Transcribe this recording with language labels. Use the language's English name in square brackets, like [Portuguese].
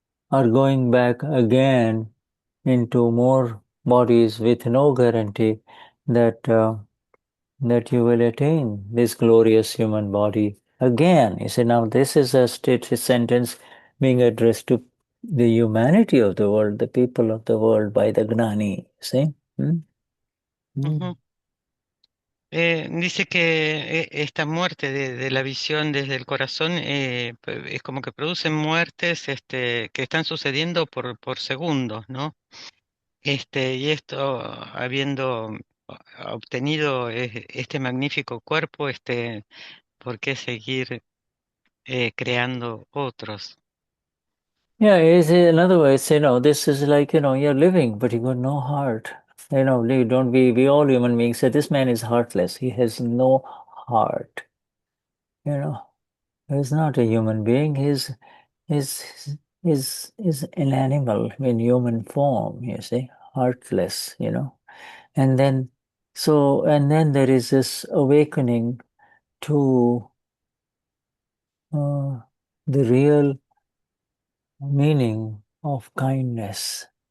[English] are going back again into more bodies with no guarantee that that you will attain this glorious human body again. You see, now this is a sentence being addressed to the humanity of the world, the people of the world by the Gnani. See? Ujú. [Spanish] Dice que esta muerte de la visión desde el corazón es como que producen muertes que están sucediendo por segundos, ¿no? Y esto, habiendo obtenido este magnífico cuerpo, ¿por qué seguir creando otros? [English] Yeah, in other words, this is like, you're living, but you got no heart. Don't we all human beings say this man is heartless. He has no heart. He's not a human being. He's an animal in human form, you see, heartless, And then there is this awakening to the real meaning of kindness.